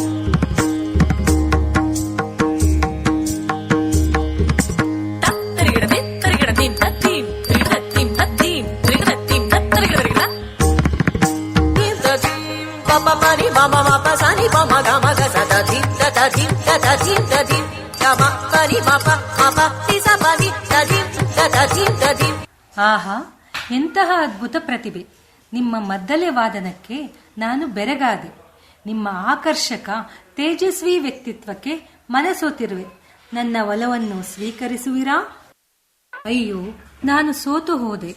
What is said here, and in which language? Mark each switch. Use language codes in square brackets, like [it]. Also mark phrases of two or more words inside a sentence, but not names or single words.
[kn] ತರಿಗಿಡ ತರಿಗಿಡ ತೀಂ ತೀಂ ತ್ರಿಗಿಡ ತೀಂ ತೀಂ ತ್ರಿಗಿಡ ತೀಂ ತರಿಗಿಡ ತೀಂ ತೀಂ. ಪಪ ಪನಿ ಮಮ ಮಪ ಸನಿ ಮಮ ಗಮ ಗಸ ಧೀಂ ತದ ಧೀಂ ತದ ಧೀಂ ತಧೀಂ. ಗಮ ಪನಿ ಮಪ ಮಪ ತಿಸ ಪನಿ ತಧೀಂ ತದ ಧೀಂ ತಧೀಂ. ಆಹಾ, ಎಂತಹ ಅದ್ಭುತ ಪ್ರತಿಭೆ! ನಿಮ್ಮ ಮದ್ದಲೆ ವಾದನಕ್ಕೆ ನಾನು ಬೆರಗಾದೆ. ನಿಮ್ಮ ಆಕರ್ಷಕ ತೇಜಸ್ವಿ ವ್ಯಕ್ತಿತ್ವಕ್ಕೆ ಮನಸೋತಿರುವೆ. ನನ್ನ ಒಲವನ್ನು ಸ್ವೀಕರಿಸುವಿರಾ? ಅಯ್ಯೋ, ನಾನು ಸೋತು ಹೋದೆ.